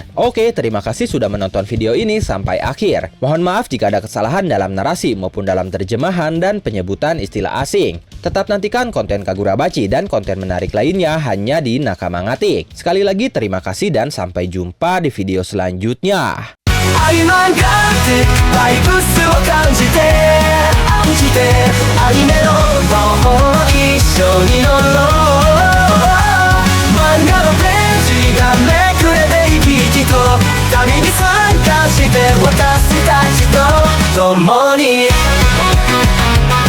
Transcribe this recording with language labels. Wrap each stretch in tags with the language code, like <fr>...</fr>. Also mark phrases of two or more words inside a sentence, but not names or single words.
<id>Oke, terima kasih sudah menonton video ini sampai akhir. Mohon maaf jika ada kesalahan dalam narasi maupun dalam terjemahan dan penyebutan istilah asing. Tetap nantikan konten Kagurabachi dan konten menarik lainnya hanya di Nakama Ngatik. Sekali lagi terima kasih dan sampai jumpa di video selanjutnya.</id> <ja>相まがってバイブスを感じてアニメの魔法一緒に乗ろう漫画のページがめくれて生き生きと旅に参加して私たちと共に</ja>